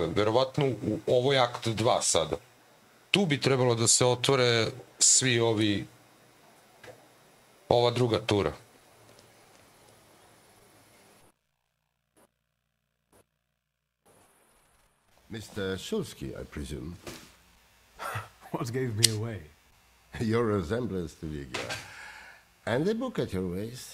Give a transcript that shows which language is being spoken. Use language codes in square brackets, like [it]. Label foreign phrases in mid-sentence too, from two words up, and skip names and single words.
[sr] Verovatno u ovoj akt 2 sada. Tu bi trebalo da se otvore svi ovi, ova druga tura. [en] Mr. Shulsky, I presume. What gave me away? Your resemblance to Ligia. And the book at your waist.